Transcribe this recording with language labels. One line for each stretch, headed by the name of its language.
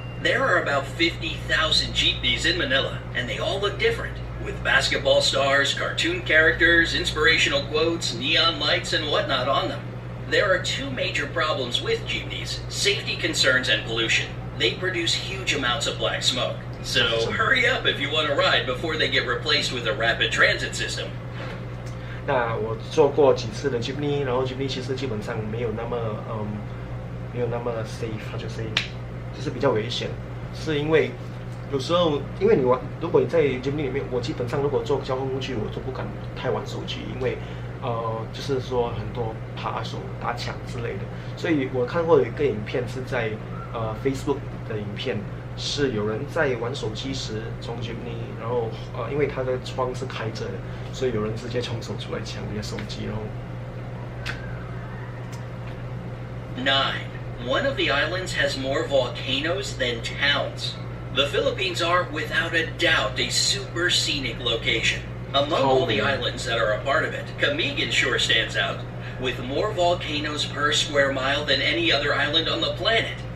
English: There are about 50,000 jeepneys in Manila, and they all look different, with basketball stars, cartoon characters, inspirational quotes, neon lights, and whatnot on them. There are two major problems with jeepneys: safety concerns and pollution. They produce huge amounts of black smoke. So hurry up if you want to ride before they get replaced with a rapid transit system.
Chinese: 那我坐过几次的 jeepney， 然后 jeepney 其实基本上没有那么safe， 它就是比较危险，是因为有时候因为如果你在 jeepney 里面，我基本上如果坐交通工具，我都不敢太玩手机，因为就是说很多扒手、打抢之类的。所以我看过有一个影片是在Facebook 的影片，是有人在玩手机时从 jeepney， 然后因为他的窗是开着的，所以有人直接冲手出来抢你的手机，然后。
English: 9. One of the islands has more volcanoes than towns. The Philippines are, without a doubt, a super scenic location. Among all the islands that are a part of it, Camigan sure stands out, with more volcanoes per square mile than any other island on the planet.